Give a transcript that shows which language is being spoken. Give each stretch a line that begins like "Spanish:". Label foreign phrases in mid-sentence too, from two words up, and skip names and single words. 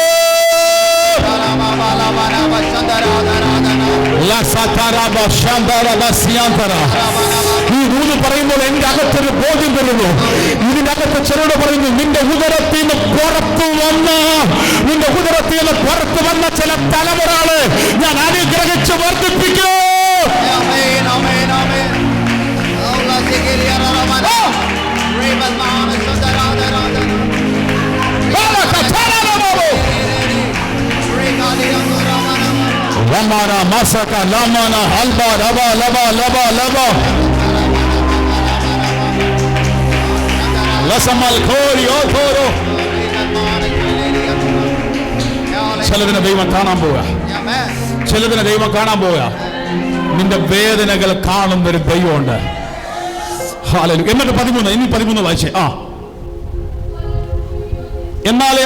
Malayalam: ഈ ദൂത് പറയുമ്പോൾ എന്റെ അകത്തൊരു ബോധ്യം വരുന്നു. ഇതിനകത്ത് ചിലരോട് പറയുന്നു, നിന്റെ ഉദരത്തിൽ നിന്ന് പുറത്തു വന്ന, നിന്റെ അകത്ത് നിന്ന് പുറത്തു വന്ന ചില തലമുറകളെ ഞാൻ അനുഗ്രഹിച്ച് വർദ്ധിപ്പിക്കൂ. Lamana masaka lamana halba laba laba laba laba lasamal khori othoro. ചിലതിനെ ദൈവം കാണാൻ പോവുക, ചിലതിനെ ദൈവം കാണാൻ പോവുക. നിന്റെ വേദനകൾ കാണുന്ന ഒരു ദൈവമുണ്ട്. ഹല്ലേലൂയ. എന്നിട്ട് 13, ഇനി 13 വായിച്ചേ. എന്നാലേ